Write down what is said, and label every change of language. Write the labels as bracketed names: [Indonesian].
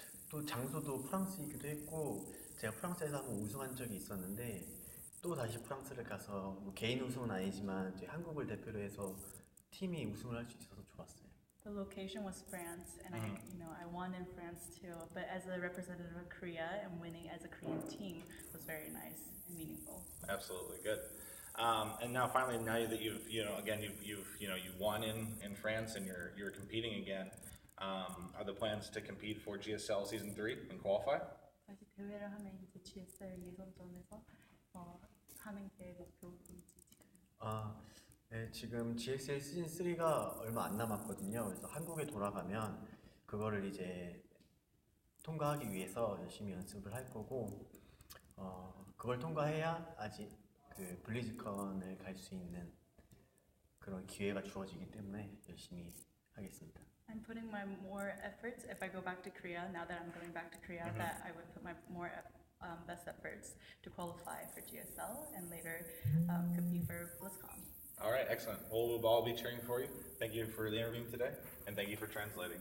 [Korean] 또 장소도 프랑스이기도 했고 제가 프랑스에서 한번 우승한 적이 있었는데 또 다시 프랑스를 가서 뭐 개인 우승은 아니지만 이제 한국을 대표로 해서 팀이 우승을 할 수 있어서 좋았어요. [English] The location was France, and I won in France too. But as a representative of Korea and winning as a Korean team was very nice and meaningful. Absolutely good. And now finally, now that you've won in France and you're competing again, are the plans to compete for GSL Season 3 and qualify? [Korean] 다시 대회를 하면 이제 GSL 예선전에서 하는 게 목표인지 지금. 네, 지금 GSL 시즌 3가 얼마 안 남았거든요. 그래서 한국에 돌아가면 그거를 이제 통과하기 위해서 열심히 연습을 할 거고, 그걸 통과해야 아직 그 블리즈컨을 갈 수 있는 그런 기회가 주어지기 때문에 열심히 하겠습니다. [English] I'm putting my more efforts if I go back to Korea. Now that I'm going back to Korea, that I would put my more best efforts to qualify for GSL and later compete for BlizzCon. All right, excellent. Well, we'll all be cheering for you. Thank you for the interview today, and thank you for translating.